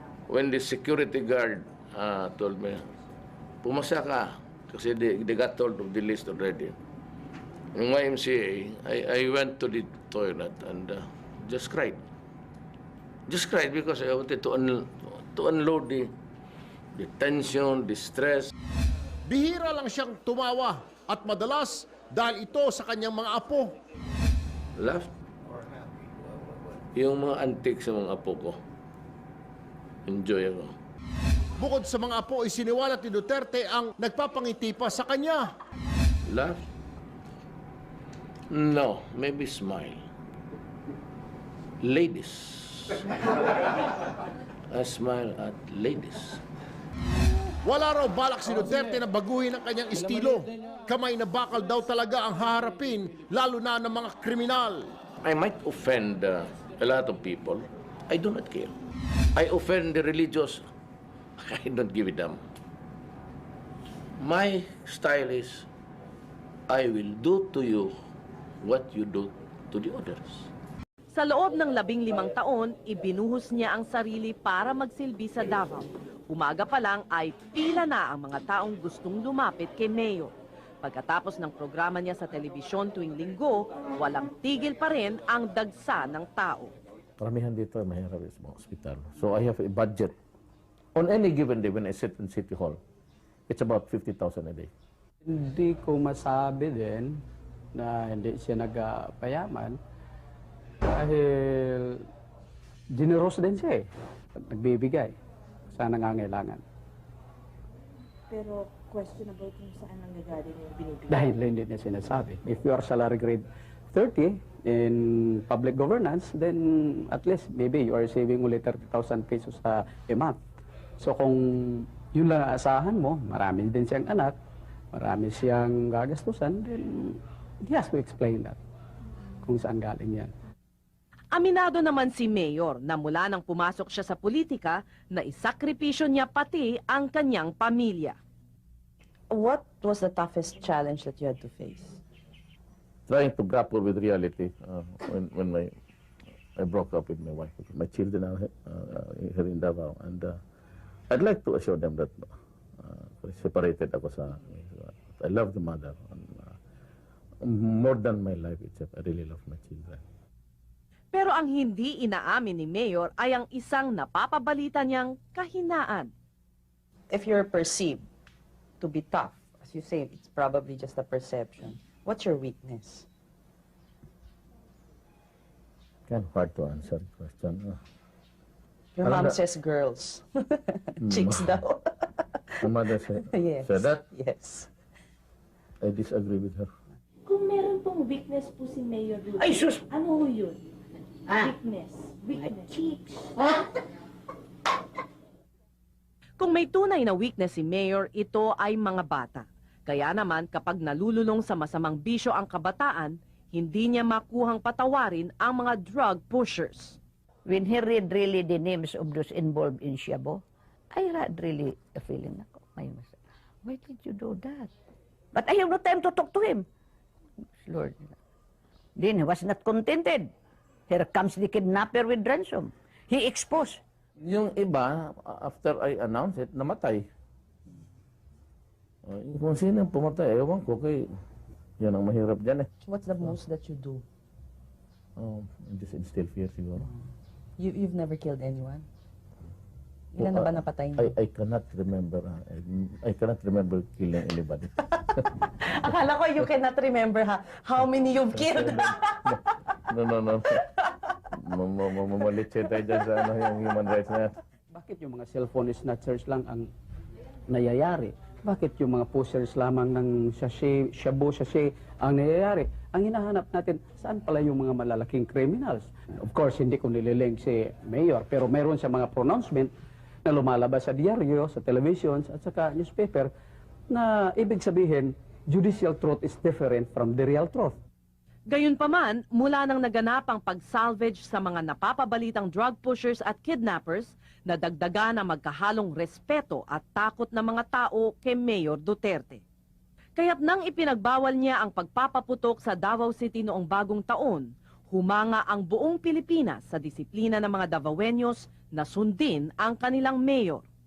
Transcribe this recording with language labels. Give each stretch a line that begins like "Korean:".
English: When the security guard told me,
Filipino: pumasa ka, kasi
English: they got told of the list already. Yung YMCA, I went to the toilet and just cried. Just cried because I wanted to unload the tension, the stress.
Filipino: Bihira lang siyang tumawa at madalas dahil ito sa kanyang mga apo.
English: Laugh.
Filipino: Yung mga antik sa mga apo ko, enjoy ako. Bukod sa mga apo, isiniwalat ni Duterte ang nagpapangiti pa sa kanya.
English: Laugh? No, maybe smile. Ladies. I smile at ladies.
Filipino: Wala raw balak si Duterte na baguhin ang kanyang estilo. Kamay na bakal daw talaga ang haharapin, lalo na ng mga kriminal.
English: I might offend a lot of people. I do not care. I offend the religious. I don't give a damn. My style is, I will do to you what you do to the others.
Filipino: Sa loob ng 15 taon, ibinuhos niya ang sarili para magsilbi sa Davao. Umaga pa lang ay pila na ang mga taong gustong lumapit kay Mayor. Pagkatapos ng programa niya sa telebisyon tuwing linggo, walang tigil pa rin ang dagsa ng tao. Paramihan dito ay mahirap sa mga ospital.
English: So I have a budget. On any given day when I sit in City Hall, it's about 50,000 a day.
Filipino: Hindi ko masabi din na hindi siya nagpayaman dahil generous din siya eh. Nagbibigay sa nangangailangan. Pero questionable kung saan ang nagaling yung binibigay. Dahil hindi niya sinasabi.
English: If you are salary grade 30 in public governance, then at least maybe you are saving only 30,000 pesos a month.
Filipino: So kung yun lang aasahan mo, marami din siyang anak, marami siyang gagastusan,
English: then he has to explain that
Filipino: kung saan galing yan. Aminado naman si Mayor na mula nang pumasok siya sa politika, na isakripisyo niya pati ang kanyang pamilya.
English: What was the toughest challenge that you had to face? Trying to grapple with reality when I broke up with my wife. My children are here in Davao, and I'd like to assure them that separated
Filipino: ako sa.
English: I love the mother. And, more than my life itself, I really love my children.
Filipino: Pero ang hindi inaamin ni Mayor ay ang isang napapabalita niyang kahinaan.
English: If you're perceived to be tough, as you say, it's probably just a perception. What's your weakness? Kind of hard to answer the question. Your mom says girls. Chicks
Filipino: daw.
English: My mother said, Yes. said that. Yes. I disagree with her.
Filipino: Kung meron pong weakness po si Mayor Rudy, Ay, sus! ano ho yun? Weakness. Cheeks. Kung may tunay na weakness si Mayor, ito ay mga bata. Kaya naman kapag nalululong sa masamang bisyo ang kabataan, hindi niya makuhang patawarin ang mga drug pushers.
English: When he read really the names of those involved in Shabu, I had really a feeling, why did you do that? But I have no time to talk to him. Lord. Then he was not contented. Here comes the kidnapper with ransom. He exposed.
Filipino: Yung iba,
English: after I announced it,
Filipino: namatay. Kung sino pumatay, ewan ko, kay yan ang mahirap dyan eh.
English: What's the most that you do? Just instill fear
Filipino: siguro.
English: You've never killed anyone?
Filipino: Ilan na ba napatay niyo?
English: I cannot remember. I cannot remember killing anybody.
Filipino: Akala ko
English: you cannot remember how many you've killed. No.
Filipino: Mamalit siya tayo dyan sa yung human rights na yan. Bakit yung mga cellphone snatchers lang ang nayayari? Bakit yung mga pushers lamang ng shabu sachet ang nayayari? Ang hinahanap natin, saan pala yung mga malalaking criminals?
English: Of course,
Filipino: hindi ko nililink si Mayor, pero meron siya mga pronouncement na lumalabas sa diaryo, sa televisions, at saka newspaper, na ibig sabihin,
English: judicial truth is different from the real truth.
Filipino: Gayunpaman, mula nang naganapang pag-salvage sa mga napapabalitang drug pushers at kidnappers, nadagdagan ang magkahalong respeto at takot ng mga tao kay Mayor Duterte. Kaya't nang ipinagbawal niya ang pagpapaputok sa Davao City noong bagong taon, humanga ang buong Pilipinas sa disiplina ng mga Davaoeños na sundin ang kanilang mayor.